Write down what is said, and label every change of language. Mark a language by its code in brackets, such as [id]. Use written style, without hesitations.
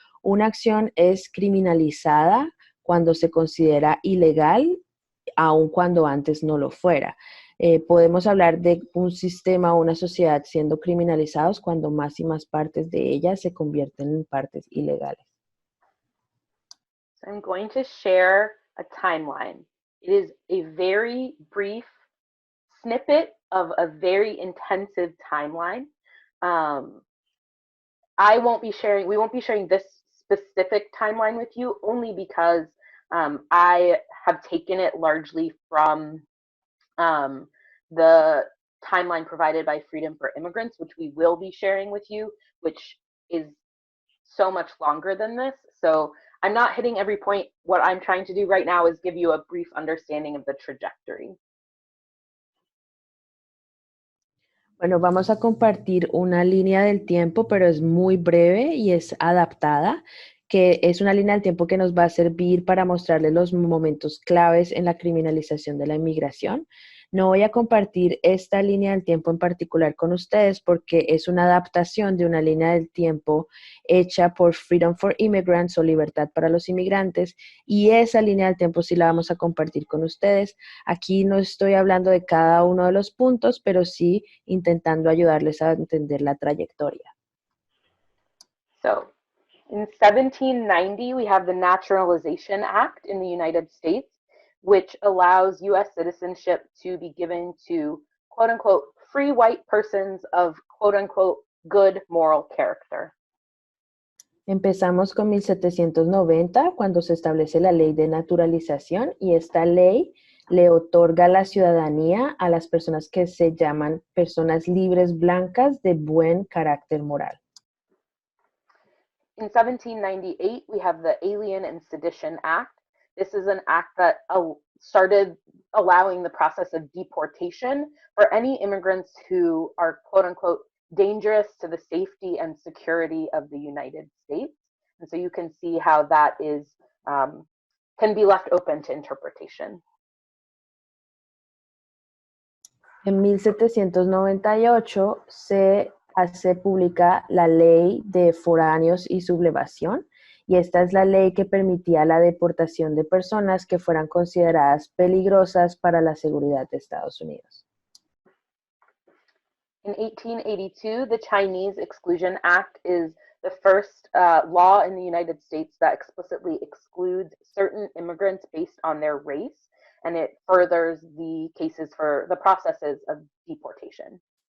[es] Una acción es criminalizada cuando se considera ilegal, aun cuando antes no lo fuera. Podemos hablar de un sistema o una sociedad siendo criminalizados cuando más y más partes de ella se convierten en partes ilegales. [en] So I'm going to share a timeline. It is a very brief snippet of a very intensive timeline. We won't be sharing this specific timeline with you only because I have taken it largely from the timeline provided by Freedom for Immigrants, which we will be sharing with you, which is so much longer than this. So I'm not hitting every point. What I'm trying to do right now is give you a brief understanding of the trajectory. [es] Bueno, vamos a compartir una línea del tiempo, pero es muy breve y es adaptada, que es una línea del tiempo que nos va a servir para mostrarles los momentos claves en la criminalización de la inmigración. No voy a compartir esta línea del tiempo en particular con ustedes porque es una adaptación de una línea del tiempo hecha por Freedom for Immigrants o Libertad para los Inmigrantes, y esa línea del tiempo sí la vamos a compartir con ustedes. Aquí no estoy hablando de cada uno de los puntos, pero sí intentando ayudarles a entender la trayectoria. [en] So, in 1790, we have the Naturalization Act in the United States, which allows U.S. citizenship to be given to, quote unquote, free white persons of, quote unquote, good moral character. [es] Empezamos con 1790, cuando se establece la ley de naturalización, y esta ley le otorga la ciudadanía a las personas que se llaman personas libres blancas de buen carácter moral. [en] In 1798, we have the Alien and Sedition Act. This is an act that started allowing the process of deportation for any immigrants who are, quote unquote, dangerous to the safety and security of the United States. And so you can see how that is can be left open to interpretation. [es] En 1798 se hace pública la ley de foráneos y sublevación, y esta es la ley que permitía la deportación de personas que fueran consideradas peligrosas para la seguridad de Estados Unidos. [en] In 1882, the Chinese Exclusion Act is the first law in the United States that explicitly excludes certain immigrants based on their race, and it furthers the cases for the processes of deportation.